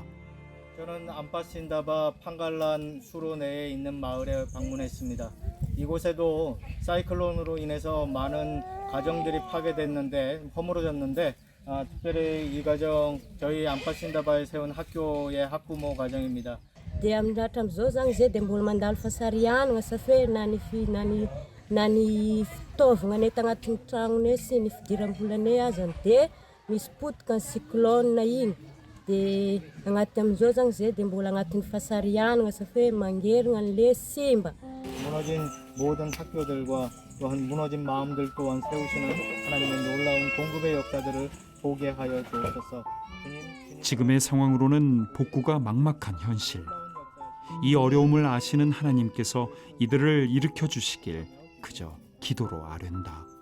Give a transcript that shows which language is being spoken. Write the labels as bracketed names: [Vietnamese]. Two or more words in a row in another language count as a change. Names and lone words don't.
[Korean] 저는 암파신다바 판갈란 수로 내에 있는 마을에 방문했습니다. 이곳에도 사이클론으로 인해서 많은 가정들이 파괴됐는데 허물어졌는데 특별히 이 가정 저희 암파신다바에 세운 학교의 학부모 가정입니다. [Malagasy] Dia amin'ny hatramin'izao zany zay dia mbola mandalo fasarianana sa hoe na ny fitaovagna nety agnatin'ny tragnony sy ny fidiram-bolanay azany dia misy potika ny cyclone igny. Dia agnaty amin'izao zany zay dia mbola agnatin'ny fasarianana sa hoe mangerina an'ilay simba. [Korean] 무너진 모든 학교들과 또한 무너진 마음들 또한 세우시는 하나님의 놀라운 공급의 역사들을 보게 하여 주옵소서. 주님. 지금의 상황으로는 복구가 막막한 현실. 이 어려움을 아시는 하나님께서 이들을 일으켜 주시길 그저 기도로 아랜다.